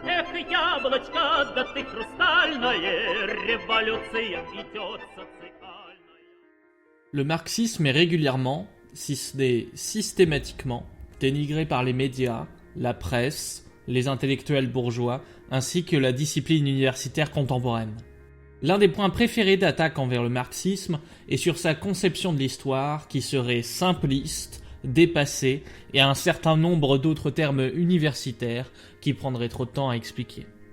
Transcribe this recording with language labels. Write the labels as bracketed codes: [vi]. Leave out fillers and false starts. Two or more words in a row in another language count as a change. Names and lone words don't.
[ru] век яблочко, да ты хрустальное, революция идет социальная. [fr] Le marxisme est régulièrement, si ce n'est systématiquement, dénigré par les médias, la presse, les intellectuels bourgeois, ainsi que la discipline universitaire contemporaine. L'un des points préférés d'attaque envers le marxisme est sur sa conception de l'histoire qui serait simpliste, dépassée et un certain nombre d'autres termes universitaires qui prendraient trop de temps à expliquer.